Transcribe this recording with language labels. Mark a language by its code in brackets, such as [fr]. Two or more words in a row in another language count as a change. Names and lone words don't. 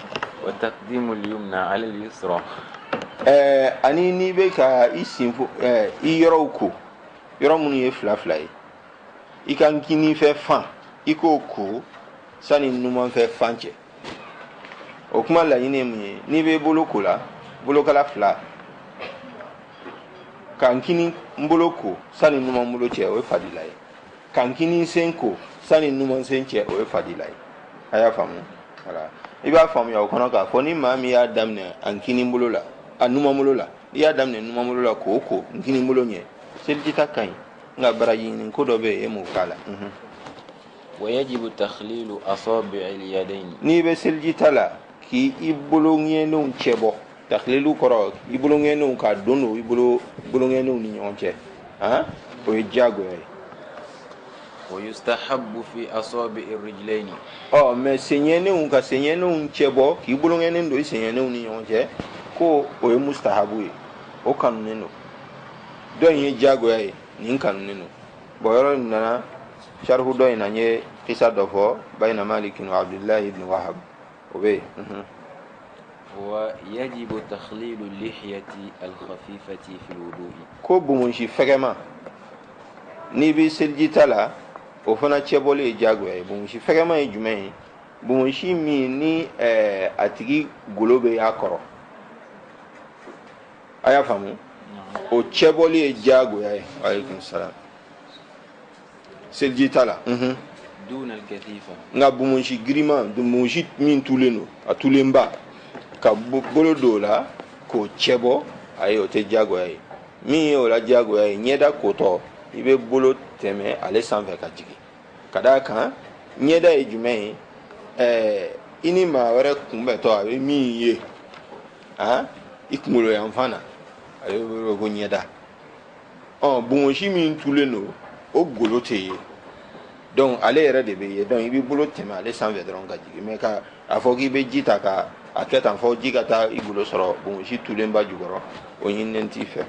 [ar] وتقديم اليمنى على اليسرى [bm] ani n'i bɛ ka i sinfo i yɔrɔw ko yɔrɔ minnu ye fila fila ye i ka nkinifɛ fan i k'o ko sani numanfɛ fan cɛ o kuma laɲini ye mun ye n'i bɛ bolo ko la bolokala fila ka nkini bolo ko sani numan bolo cɛ o ye fadila ye ka nkini sen ko sani numan sen cɛ o ye fadila ye a y'a faamu voilà i b'a faamuya o kɔnɔ k'a fɔ ni maa min y'a daminɛ a nkini bolo la a numan bolo la n'i y'a daminɛ numan bolo la k'o ko nkini bolo ɲɛ seliji ta ka ɲi nka baraji ɲini ko dɔ bɛ yen e m'o k'a la [ar] ويجب تخليل أصابع اليدين [bm] n'i bɛ seliji ta la k'i boloŋɛninw cɛ bɔ takhlilu kɔrɔ i boloŋɛninw k'a don i boloŋɛninw ni ɲɔgɔn cɛ o ye diyagoya ye [ar] ويستحب في أصابع الرجلين [bm] mais seɲɛninw ka seɲɛninw cɛ bɔ k'i boloŋɛnin don i seɲɛninw ni ɲɔgɔn cɛ ko o ye mustahabu ye o kanunen don dɔ in ye diyagoya ye nin kanunen don bon yɔrɔ in nana sharhu dɔ in na n ye kisa dɔ fɔ bayna malik wa abdullah ibn wahab o bɛ yen [ar] ويجب تخليل اللحية الخفيفة في الوضوء [bm] ko bumunsi fɛgɛma n'i bɛ seliji ta la o fana cɛbɔli ye diyagoya ye bumunsi fɛgɛma ye jumɛn ye bumunsi min ni a tigi golo bɛ y'a kɔrɔ a y'a faamu o cɛbɔli ye diyagoya ye [ar] عليكم السلام [bm] seliji ta la [ar] دون الكثيفة [bm] nka bumunsi girima bumunsi min tulen don a tulenba ka bolo don o la k'o cɛbɔ ayi o tɛ diyagoya ye min ye o la diyagoya ye ɲɛda kotɔ i bɛ bolo tɛmɛ ale sanfɛ ka jigin ka d'a kan ɲɛda ye jumɛn ye ini ma wɛrɛ kunbɛ tɔ a bɛ min ye i kunkolo yan fan na a bɛ wele ko ɲɛda bonbonsi min tulen don o golo tɛ ye donc ale yɛrɛ de bɛ ye donc i b'i bolo tɛmɛ ale sanfɛ dɔrɔn ka jigin mais ka a fɔ k'i bɛ ji ta ka a kɛ tan fɔ ji ka taa i golo sɔrɔ bonbonsi tulenba jukɔrɔ o ɲininen t'i fɛ.